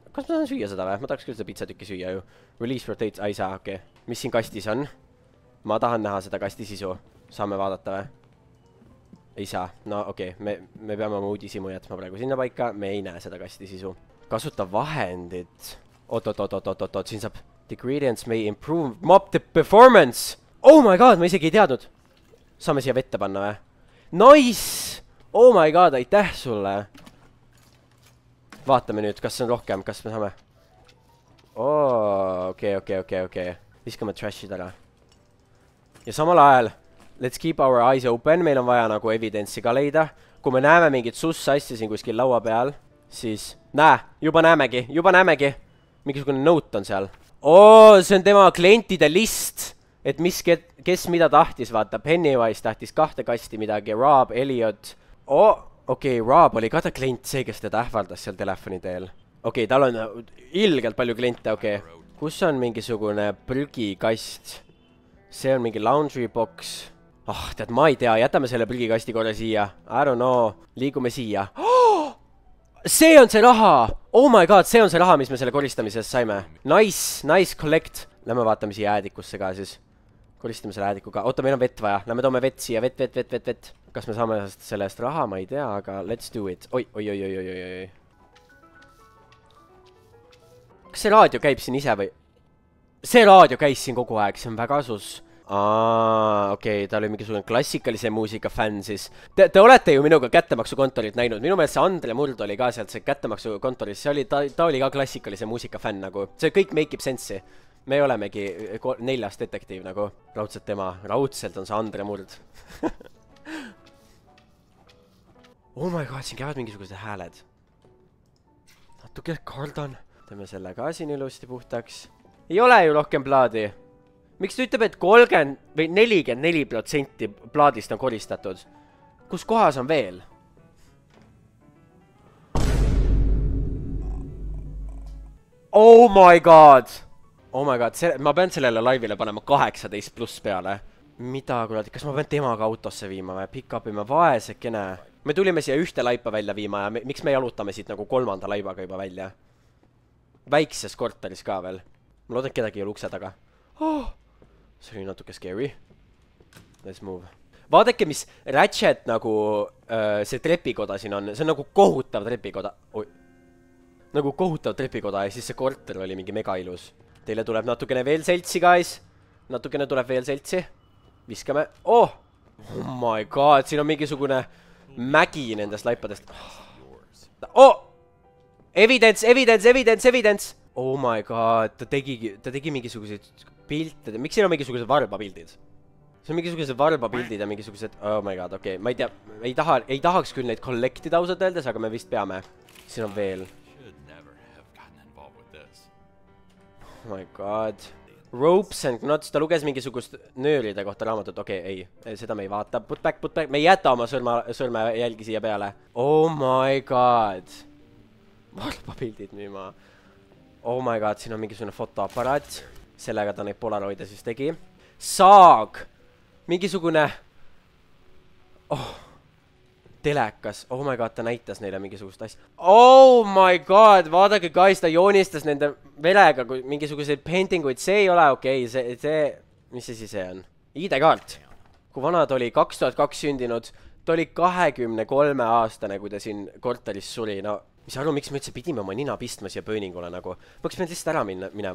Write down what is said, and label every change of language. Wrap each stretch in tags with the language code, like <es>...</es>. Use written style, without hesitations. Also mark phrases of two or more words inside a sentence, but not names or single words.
<et>Kas ma saan süüa seda või? Ma tahaks küll seda pitsatükki süüa ju.</et> <en>Release rotate,</en> <et>ei saa, okei. Mis siin kastis on? Ma tahan näha seda kasti sisu. Saame vaadata või? Ei saa. No okei, me peame oma uudisimu jätma praegu sinna paika. Me ei näe seda kasti sisu. Kasuta vahendit. Oot, siin saab.</et> <en>The ingredients may improve mob the performance. Oh my god,</en> <et>ma isegi ei teadnud. Saame siia vette panna või?</et> <en>Nice! Oh my god,</en> <et>aitäh sulle. Vaatame nüüd, kas on rohkem, kas me saame. Okei. Viskame trashid ära. Ja samal ajal,</et> <en>let's keep our eyes open,</en> <et>meil on vaja nagu evidence'i ka leida. Kui me näeme mingit sussa asja siin kuskil laua peal, siis juba näemegi. Mingisugune note on seal. See on tema klientide list, et kes mida tahtis, vaata. Pennywise tahtis 2 kasti midagi, Rob, Elliot. Okei, Rob oli ka ta klient, see, kes teda ähvardas seal telefoni teel. Okei, tal on ilgelt palju kliente, okei. Kus on mingisugune prügikast? See on mingi</et> <en>laundry box.</en> <et>Tead, ma ei tea, jätame selle prügikasti korra siia.</et> <en>I don't know,</en> <et>liigume siia. See on see raha!</et> <en>Oh my god,</en> <et>see on see raha, mis me selle koristamisest saime.</et> <en>Nice, collect.</en> <et>Lähme vaatame siia äädikusse ka siis. Koristame selle äädikuga. Oota, meil on vett vaja. Lähme toome vett siia, vett. Kas me saame sellest raha, ma ei tea, aga</et> <en>let's do it.</en> <et>Oi. Kas see raadio käib siin ise või? See raadio käis siin kogu aeg, see on väga sus. Okei, ta oli mingisugune klassikalise muusika fänn siis. Te olete ju minuga kättemaksukontorit näinud. Minu meelest see Andre Murd oli ka sealt see kättemaksukontoris. Ta oli ka klassikalise muusika fänn nagu. See kõik</et> <en>make ib sense'i.</en> <et>Me olemegi 4. detektiiv nagu. Raudselt tema. Raudselt on see Andre Murd.</et> <en>Oh my god,</en> <et>siin käivad mingisugused hääled. Natuke kardan. Teeme selle ka siin ilusti puhtaks. Ei ole ju rohkem plaadi. Miks ta ütleb, et 30 või 44% plaadist on koristatud? Kus kohas on veel?</et> <en>Oh my god! Oh my god,</en> <et>ma pean sellele laivile panema 18+ peale. Mida, kurat, kas ma pean temaga autosse viima või? Pick-up ima vaesekene. Me tulime siia ühte laipa välja viima ja miks me jalutame siit nagu 3. laibaga juba välja? Väikses korteris ka veel. Ma loodan, kedagi ei ole ukse taga. Oh, see oli natuke scary.</et> <en>Let's move.</en> <et>Vaadake, mis Ratchet nagu see trepikoda siin on. See on nagu kohutav trepikoda. Nagu kohutav trepikoda ja siis see korter oli mingi mega ilus. Teile tuleb natukene veel seltsi, guys. Natukene tuleb veel seltsi. Viskame.</et> <en>Oh my god,</en> <et>siin on mingisugune mägi nendest laipadest.</et> <en>Oh! Evidence! Oh my god,</en> <et>ta tegi mingisuguseid pilte. Miks siin on mingisugused varbapildid? See on mingisugused varbapildid ja mingisugused...</et> <en>Oh my god,</en> <et>okei. Ma ei tea, ei tahaks küll neid kollektida ausalt öeldes, aga me vist peame. Siin on veel.</et> <en>Oh my god. Ropes and knots,</en> <et>ta luges mingisugust nööride kohta raamatut. Okei, ei, seda me ei vaata.</et> <en>Put back.</en> <et>Me ei jäta oma sõrme jälgi siia peale.</et> <en>Oh my god.</en> <et>Varbapildid müüma.</et> <en>Oh my god,</en> <et>siin on mingisugune fotoaparaat. Sellega ta neid polaroide siis tegi. Saag. Mingisugune... Oh. Telekas.</et> <en>Oh my god,</en> <et>ta näitas neile mingisugust asja.</et> <en>Oh my god,</en> <et>vaadake guys, ta joonistas nende verega mingisuguseid paintinguid. See ei ole okei. Mis see on? ID-kaart. Kui vana ta oli 2002 sündinud, ta oli 23 aastane, kui ta siin korteris suri. No, mis aru, miks me üldse pidime oma nina pistma siia pööningule nagu? Ma oleks pidanud lihtsalt ära minema.</et>